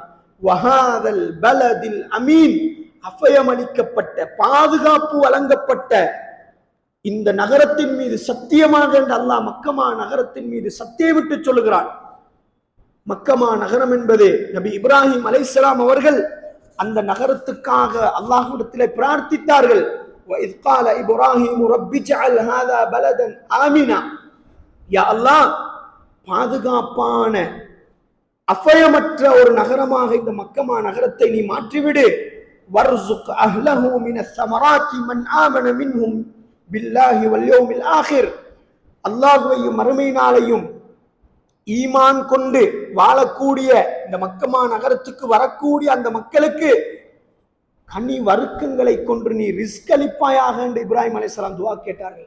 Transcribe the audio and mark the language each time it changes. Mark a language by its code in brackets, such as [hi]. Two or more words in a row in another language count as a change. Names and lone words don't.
[ar] وهذا البلد الأمين, [ta] அபயமளிக்கப்பட்ட பாதுகாப்பு வழங்கப்பட்ட இந்த நகரத்தின் மீது சத்தியமாக என்று அல்லாஹ் மக்கமா நகரத்தின் மீது சத்தியமிட்டு சொல்லுகிறான். மக்கமா நகரம் என்பது நபி இப்ராஹிம் அலைஹிஸ்ஸலாம் அவர்கள் அந்த நகரத்துக்காக அல்லாஹ்விடத்திலே பிரார்த்தித்தார்கள். [ar] وَإِذْ قَالَ إِبْرَاهِيمُ رَبِّ اجْعَلْ هَذَا بَلَدًا آمِنًا. يا الله, [ta] பாதுகாப்பான அபயமற்ற ஒரு நகரமாக இந்த மக்கமா நகரத்தை நீ மாற்றிவிடு. [ar] وارزق أهله من الثمرات من آمن منهم بالله واليوم الآخر. [ta] அல்லாஹ்வையும் மறுமை நாளையும் ஈமான் கொண்டு வாழக்கூடிய இந்த மக்கமா நகரத்துக்கு வரக்கூடிய அந்த மக்களுக்கு கனி வர்க்கங்களை கொண்டு நீ ரிஸ்க் அளிப்பாயாக என்று இப்ராஹிம் அலைஹிஸ்ஸலாம் துஆ கேட்டார்கள்.